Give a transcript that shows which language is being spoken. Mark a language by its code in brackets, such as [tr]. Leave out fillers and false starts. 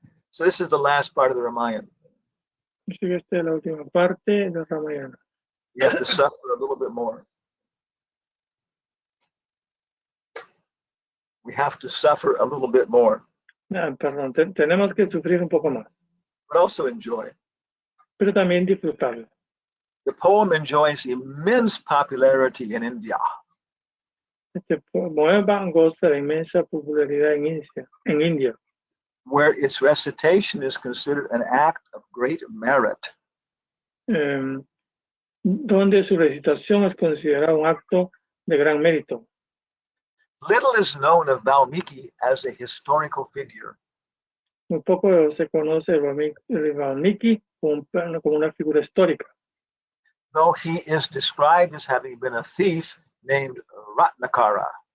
[en] So this is the last part of the Ramayana. [es] Así que esta es la última parte de Ramayana. [en] You have to suffer a little bit more. we have to suffer a little bit more, [es] Perdón, tenemos que sufrir un poco más, [en] but also enjoy. [es] pero también disfrutarlo. [en] The poem enjoys immense popularity in India. [es] Este poema goza de inmensa popularidad en India, [en] where its recitation is considered an act of great merit. [es] Donde su recitación es considerada un acto de gran mérito. [en] Little is known of Valmiki as a historical figure. [es] Muy poco se conoce de Valmiki como una figura histórica, [en] though he is described as having been a thief named Ratnakara.